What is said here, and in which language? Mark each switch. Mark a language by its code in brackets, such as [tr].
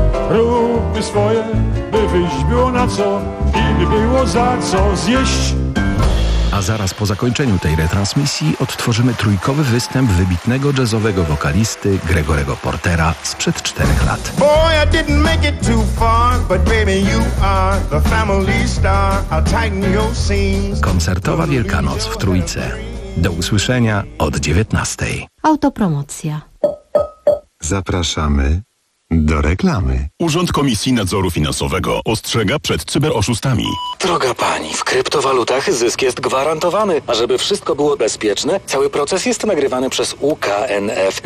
[pl] Róbmy swoje, by wyjść było na co i by było za co zjeść. A zaraz po zakończeniu tej retransmisji odtworzymy trójkowy występ wybitnego jazzowego wokalisty Gregorego Portera sprzed 4 lat. [en] Boy, I didn't make it too far, but baby, you are the family star. I'll tighten your seams. [pl] Koncertowa Wielkanoc w Trójce. Do usłyszenia od 19. Autopromocja. Zapraszamy do reklamy. Urząd Komisji Nadzoru Finansowego ostrzega przed cyberoszustami. Droga pani, w kryptowalutach zysk jest gwarantowany. A żeby wszystko było bezpieczne, cały proces jest nagrywany przez UKNF.